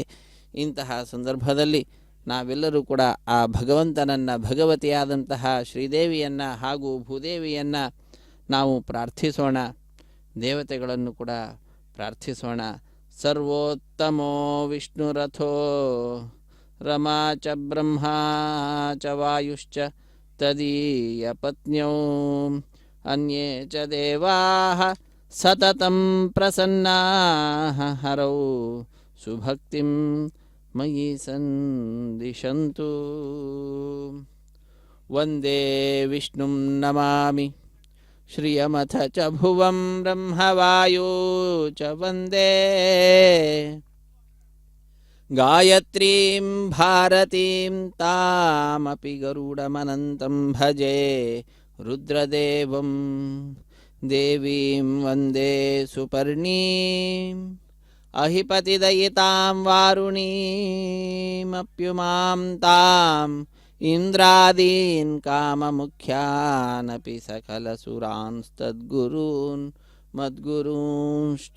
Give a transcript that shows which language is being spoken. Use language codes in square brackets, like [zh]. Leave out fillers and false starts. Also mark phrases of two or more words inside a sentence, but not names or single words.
[kn] ಇಂತಹ ಸಂದರ್ಭದಲ್ಲಿ ನಾವೆಲ್ಲರೂ ಕೂಡ ಆ ಭಗವಂತನನ್ನು, ಭಗವತಿಯಾದಂತಹ ಶ್ರೀದೇವಿಯನ್ನು ಹಾಗೂ ಭೂದೇವಿಯನ್ನು ನಾವು ಪ್ರಾರ್ಥಿಸೋಣ. ದೇವತೆಗಳನ್ನು ಕೂಡ ಪ್ರಾರ್ಥಿಸೋಣ. [sa] ಸರ್ವೋತ್ತಮೋ ವಿಷ್ಣುರಥೋ ರಮಾ ಚ ಬ್ರಹ್ಮಾ ಚ ವಾಯುಶ್ಚ ತದೀಯ ಪತ್ನ್ಯೌ ಅನ್ಯೇ ಚ ದೇವಾಃ ಸತತಂ ಪ್ರಸನ್ನಾಃ ಹರೌ ಸುಭಕ್ತಿಂ ಮಯಿ ಸಂದಿಶಂತು. ವಂದೇ ವಿಷ್ಣುಂ ನಮಾಮಿ ಶ್ರಿಯಮಥ ಚ ಭುವಂ ಬ್ರಹ್ಮವಾಯೋ ಚ ವಂದೇ ಗಾಯತ್ರೀಂ ಭಾರತೀಂ ತಾಮಪಿ ಗರುಡಮನಂತಂ ಭಜೆ ರುದ್ರದೇವಂ ದೇವೀಂ ವಂದೇ ಸುಪರ್ಣೀಂ ಅಹಿಪತಿದಯಿತಾಂ ವಾರುಣೀಮಪ್ಯುಮಾಂ ತಾಂ ಇಂದ್ರಾದೀನ್ ಕಾಮಮುಖ್ಯಾನಪಿ ಸಕಲಸುರಾಂಸ್ತದ್ಗುರೂನ್ ಮದ್ಗುರೂಂಶ್ಚ.